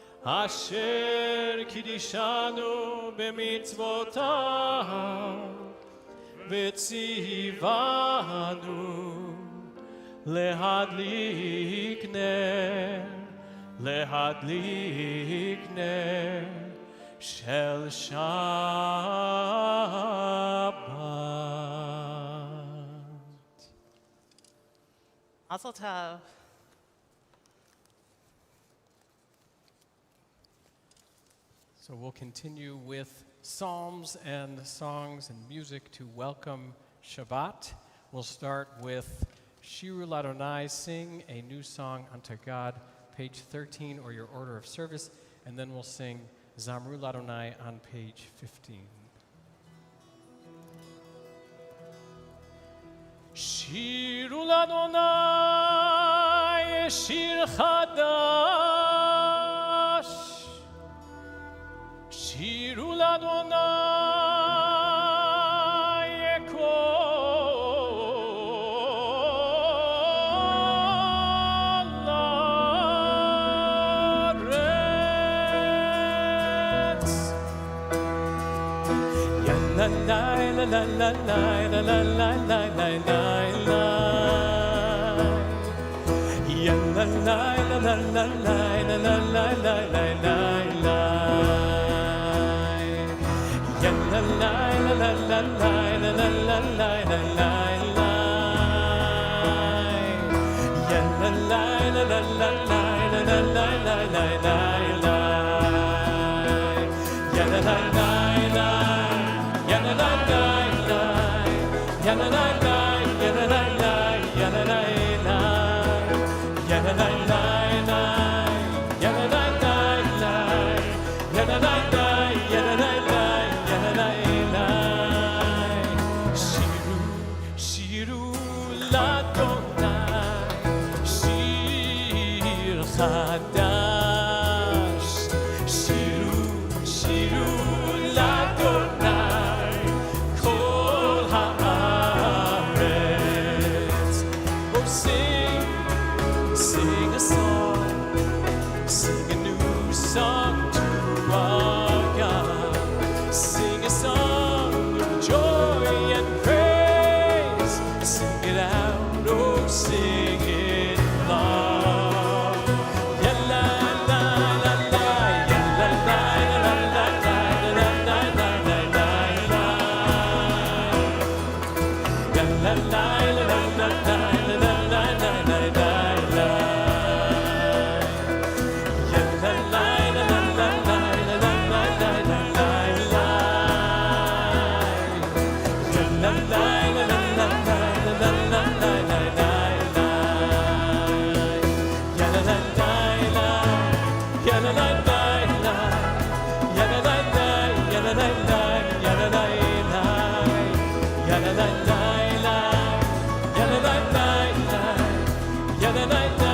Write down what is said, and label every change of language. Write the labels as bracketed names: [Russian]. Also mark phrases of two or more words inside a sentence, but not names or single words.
[Hebrew] אשר קידשנו במצוותיו וציוונו להדליק נר של שבת. מזל טוב. [English] So we'll continue with psalms and songs and music to welcome Shabbat. We'll start with Shirul Adonai, Sing a New Song Unto God, page 13, or your order of service, and then we'll sing Zamrul Adonai on page 15. [Hebrew] שירו לה' שיר חדש שירו לה' כל הארץ. Ya la la la la la la la la la la la la. Ya la la la la la la la la la la la la. Ya la la la la la la la la la la la. Ya la la la la la la la la la la. Ya la la la la. Ya la la la la. Ya la la la. Ya la la la. Ya la la la. Ya la la la la. Ya la la la la. Ya la la la. Ya la la la. Ya la la la. שירו, שירו לה', שיר חדש. שירו, שירו לה', כל הארץ. [English] Oh, sing, sing a song, sing a new song to our God. Sing a song of joy and praise. Sing it out, oh, sing it loud. Ya la la la la, ya la la la la la la la la la la la. Ya la la la la la la la la la la la. Ya la la la la la la la la la la la. Ya la la la la la la la la la la la. Ya la la la la. Ya la la la la. Ya la la la. Ya la la la. Ya la la la. Ya la la la la. Ya la la la la. Ya la la la.